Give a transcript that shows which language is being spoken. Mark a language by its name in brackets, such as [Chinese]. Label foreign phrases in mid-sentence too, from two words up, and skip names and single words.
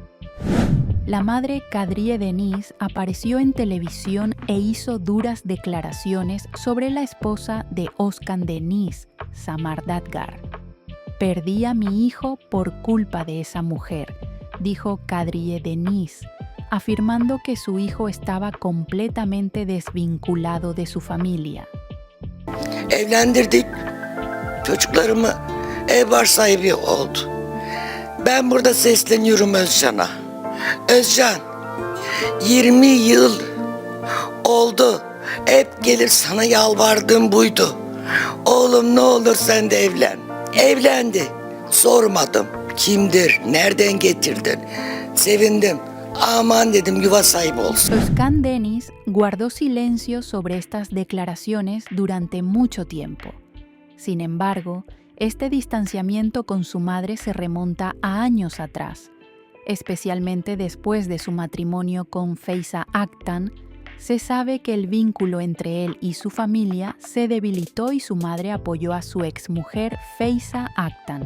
[Spanish] La madre Kadriye Deniz apareció en televisión e hizo duras declaraciones sobre la esposa de Özkan Deniz, Samar Dadgar. «Perdí a mi hijo por culpa de esa mujer», dijo Kadriye Deniz, afirmando que su hijo estaba completamente desvinculado de su familia. [Turkish] Evlendirdik. Çocuklarımı ev sahibi oldu. Ben burada sesleniyorum Özcan'a. Özcan, 20 yıl oldu. Hep gelir sana yalvardığım buydu. Oğlum ne olur sen de evlen. Evlendi. Sormadım. Kimdir? Nereden getirdin? Sevindim. Aman dedim yuva sahibi olsun. [Spanish] Özkan Deniz guardó silencio sobre estas declaraciones durante mucho tiempo. Sin embargo, este distanciamiento con su madre se remonta a años atrás. Especialmente después de su matrimonio con Feyza Aktan, se sabe que el vínculo entre él y su familia se debilitó y su madre apoyó a su exmujer Feyza Aktan.